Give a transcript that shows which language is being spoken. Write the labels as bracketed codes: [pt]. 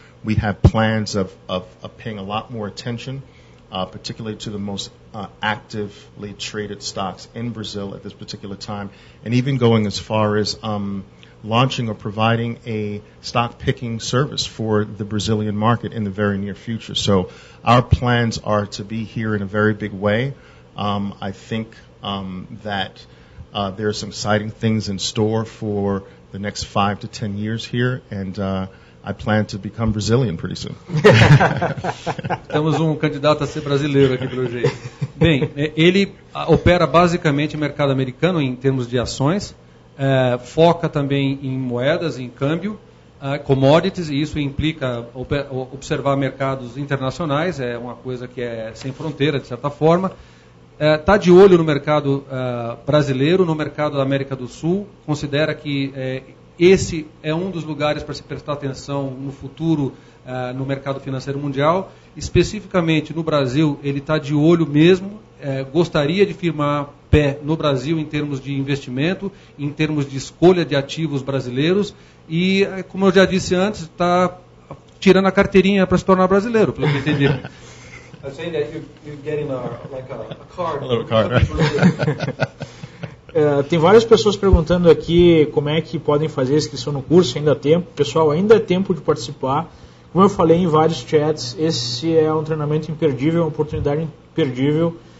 [en] We have plans of paying a lot more attention, particularly to the most actively traded stocks in Brazil at this particular time, and even going as far as launching or providing a stock picking service for the Brazilian market in the very near future. So our plans are to be here in a very big way. I think that there are some exciting things in store for the next 5 to 10 years here, and I plan to become Brazilian pretty soon. [pt] Temos candidato a ser brasileiro aqui pelo jeito. Bem, ele opera basicamente o mercado americano em termos de ações, foca também em moedas, em câmbio, commodities, e isso implica observar mercados internacionais, é uma coisa que é sem fronteira, de certa forma. Está de olho no mercado brasileiro, no mercado da América do Sul, considera que esse é um dos lugares para se prestar atenção no futuro no mercado financeiro mundial. Especificamente no Brasil, ele está de olho mesmo, gostaria de firmar pé no Brasil em termos de investimento, em termos de escolha de ativos brasileiros e, como eu já disse antes, está tirando a carteirinha para se tornar brasileiro, pelo que eu entendi. [en] I'm saying that you're getting a card. A little card, right? [pt] Tem várias pessoas perguntando aqui como é que podem fazer a inscrição no curso, ainda há tempo. Pessoal, ainda é tempo de participar. Como eu falei em vários chats, esse é um treinamento imperdível, uma oportunidade imperdível.